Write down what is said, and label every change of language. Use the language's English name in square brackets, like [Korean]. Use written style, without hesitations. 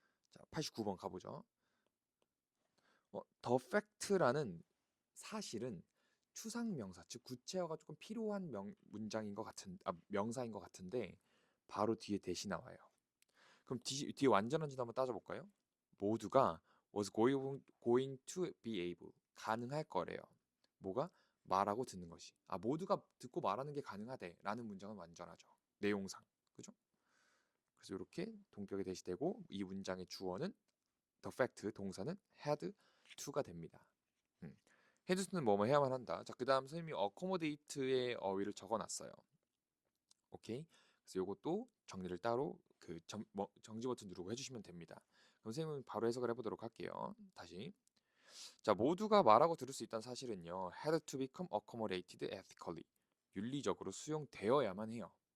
[Korean] 자, 89번 가보죠. The fact라는 사실은 추상 명사, 즉 구체화가 조금 필요한 문장인 것 명사인 것 같은데 바로 뒤에 대시 나와요. 그럼 뒤에 완전한지도 한번 따져볼까요? 모두가 was going to be able 가능할 거래요. 뭐가? 말하고 듣는 것이. 모두가 듣고 말하는 게 가능하대라는 문장은 완전하죠. 내용상. 그죠? 그래서 이렇게 동격에 대시되고 이 문장의 주어는 the fact 동사는 had to가 됩니다. 음. had to는 뭐뭐 해야만 한다. 자, 그다음 선생님이 accommodate의 어휘를 적어놨어요. 오케이. 그래서 이것도 정리를 따로 정지 버튼 누르고 해주시면 됩니다. 그럼 선생님은 바로 해석을 해보도록 할게요. 다시. 자, 모두가 말하고 들을 수 있다는 사실은요. [English] had to become accommodated ethically. [Korean] 윤리적으로 수용되어야만 해요.